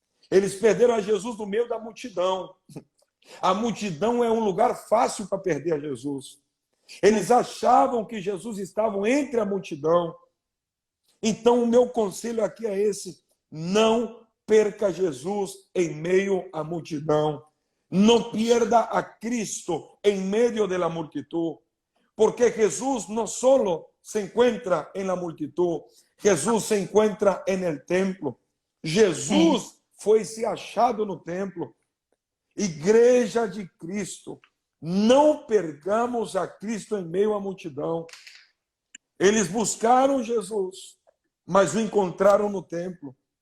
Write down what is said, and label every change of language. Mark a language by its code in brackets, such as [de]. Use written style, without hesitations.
[pt] Eles perderam a Jesus no meio da multidão. A multidão é um lugar fácil para perder a Jesus. Eles achavam que Jesus estava entre a multidão. Então, o meu conselho aqui é esse: não perca Jesus em meio à multidão. [es] Não pierda a Cristo en medio de la multitud, porque Jesús no solo se encuentra en la multitud, Jesús se encuentra en el templo. [pt] Jesus foi se achado no templo. Igreja de Cristo, não percamos a Cristo em meio à multidão. Eles buscaram Jesus, mas o encontraram no templo.